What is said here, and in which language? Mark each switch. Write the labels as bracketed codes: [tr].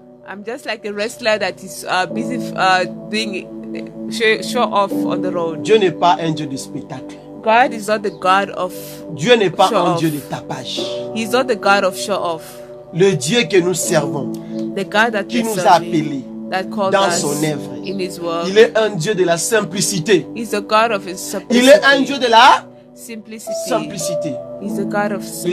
[en] I'm just like a wrestler that is busy doing show off on the road. [fr] Dieu n'est pas un Dieu de spectacle. [en] God is not the God of [fr] Dieu n'est pas un Dieu de tapage. [en] He is not the God of show off. [fr] Le Dieu que nous servons, [en] the God that [fr] qui nous a appelés dans son œuvre, [en] in his work, [fr] il est un Dieu de la simplicité. [en] He's the God of his simplicity. [fr] Il est un Dieu de la [en] simplicity. He's the God of simplicity.